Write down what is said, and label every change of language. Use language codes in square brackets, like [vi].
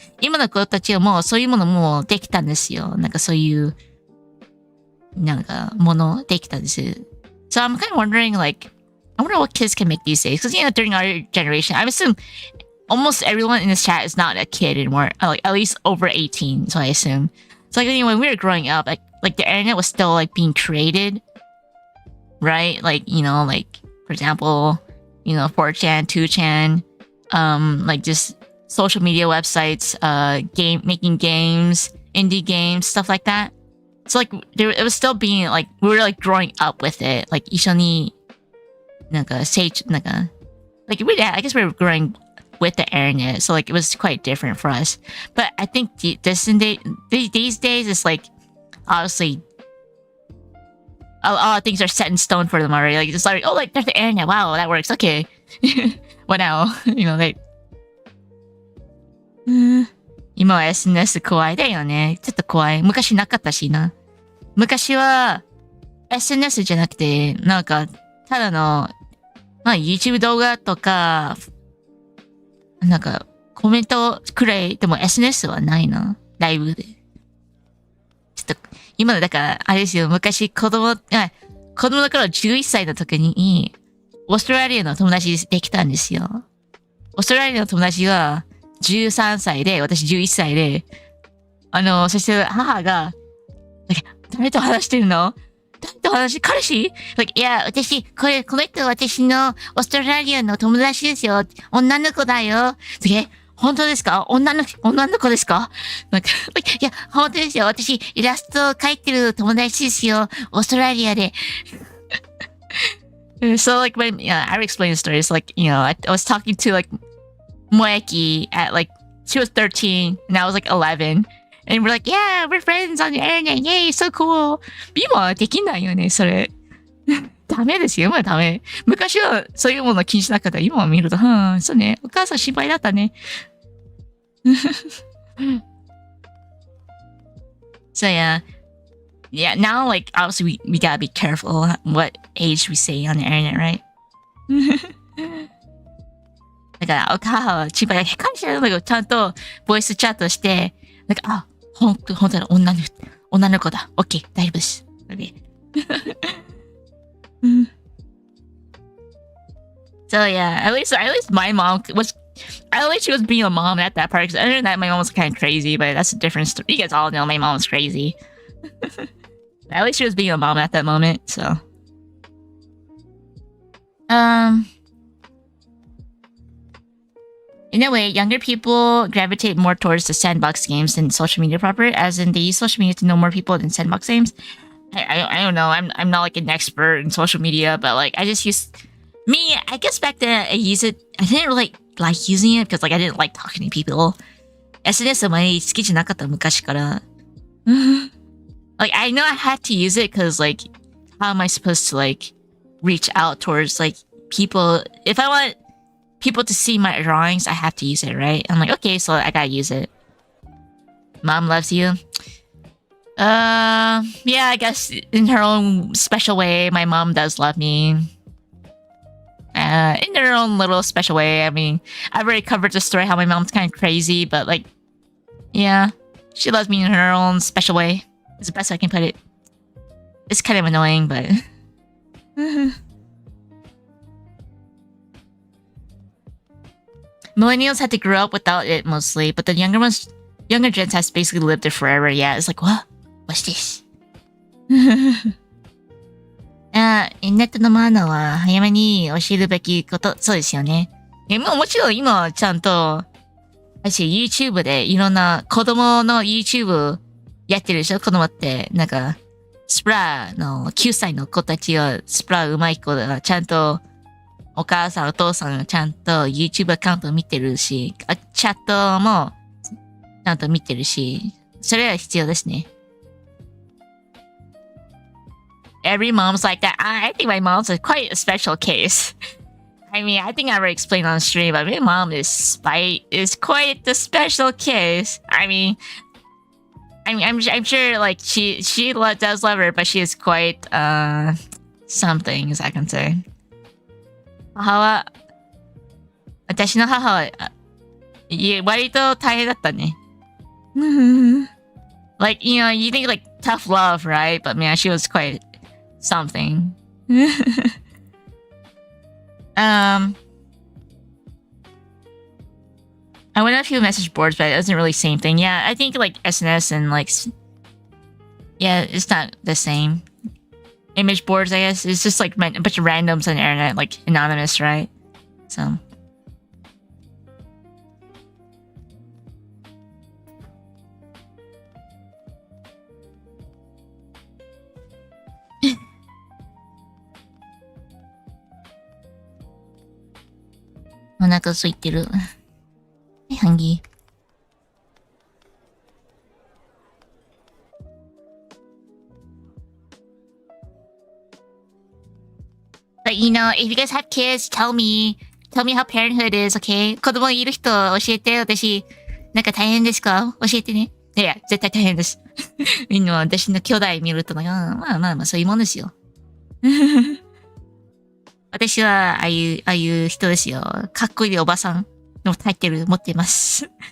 [ja] 今の子たちはもうそういうものもうできたんですよ。なんかそういう、なんかものできたんです。 [en] So I'm kind of wondering like, I wonder what kids can make these days. Because, you know, during our generation, I assume almost everyone in this chat is not a kid anymore. Like, at least over 18, so I assume. So, like, you know, when we were growing up, like the internet was still, like, being created. Right? Like, you know, like, for example, you know, 4chan, 2chan, like, just social media websites, making games, indie games, stuff like that. So, like, it was still being, like, we were, like, growing up with it. Like, [ja] 一緒になんか [en] like really, I guess we were growing with the internet, so like it was quite different for us. But I think these days it's like obviously a lot of things are set in stone for them already. Like it's like, oh, like there's the internet, wow, that works, okay. What now? You know, like [ja] 今は SNS 怖いだよね。ちょっと怖い。昔なかったしな。昔は SNS じゃなくてなんかただのまあ YouTube 動画とか、なんかコメントくらいでも SNS はないな。ライブで。ちょっと、今のだから、あれですよ、昔子子供の頃11歳の時に、オーストラリアの友達できたんですよ。オーストラリアの友達は13歳で、私11歳で、そして母が、誰と話してるの？誰と話して、彼氏？いや、この人私のオーストラリアの友達ですよ。女の子だよ。本当ですか？女の子ですか？いや、本当ですよ。私、イラスト描いてる友達ですよ。オーストラリアで。 [en] So I would explain the story. It's I was talking to Moeki at she was 13 and I was 11. And we're yeah, we're friends on the internet. Yay, so cool. [ja] 今はできないよね、それ。ダメですよ、今はダメ。昔はそういうもの気にしなかった。今は見ると、そうね。お母さん心配だったね。 [en] So yeah, now obviously we gotta be careful what age we say on the internet, right? [ja] だからお母さんは心配だけど、彼氏なんだけどちゃんとボイスチャットして、本当だ、女の子だ。 OK、大丈夫です。 [en] So yeah, at least my mom at least she was being a mom at that part. Because other than that, my mom was kind of crazy, but that's a different story. You guys all know my mom was crazy. At least she was being a mom at that moment, so. In a way, younger people gravitate more towards the sandbox games than social media proper, as in they use social media to know more people than sandbox games. I don't know. I'm not an expert in social media, but I just use me. I guess back then I use it. I didn't really like using it because I didn't like talking to people. [ja] SNS あまり好きじゃなかった昔から。 [en] I know I had to use it because how am I supposed to reach out towards people? If I want people to see my drawings, I have to use it, right? I'm okay, so I gotta use it. Mom loves you. Yeah, I guess in her own special way, my mom does love me. In her own little special way. I mean, I've already covered the story how my mom's kind of crazy, but yeah, she loves me in her own special way. It's the best I can put it. It's kind of annoying, but... Millennials had to grow up without it mostly, but the younger gens has basically lived it forever. Yeah, it's what? What's this? [ja] ネットのマナーは早めに教えるべきこと、そうですよね。もちろん今はちゃんと、YouTube でいろんな子供の YouTube やってるでしょ？子供って、スプラの9歳の子たちはスプラ上手い子だ。ちゃんと、お母さんお父さんがちゃんと YouTube アカウント見てるし、チャットもちゃんと見てるし、それは必要ですね。 [en] Every mom's like that. I think my mom's quite a special case. I mean, I think I already explained on stream, but my mom is quite the special case. I'm sure she does love her, but she is quite something, as I can say. [ja] 私の母は、割と大変だったね。 [en] you think tough love, right? But man, she was quite something. I went on a few message boards, but it wasn't really the same thing. Yeah, I think SNS and yeah, it's not the same. Image boards, I guess. It's just a bunch of randoms on the internet, anonymous, right? So. I'm not gonna sleep through. I'm hungry. But if you guys have kids, tell me how parenthood is, okay? [ja] 子供いる人教えて、私、大変ですか？教えてね。いや、絶対大変です。みんな私の兄弟見るとまあ、そういうもんですよ。私は、ああいう人ですよ。かっこいいおばさんのタイトル持ってます。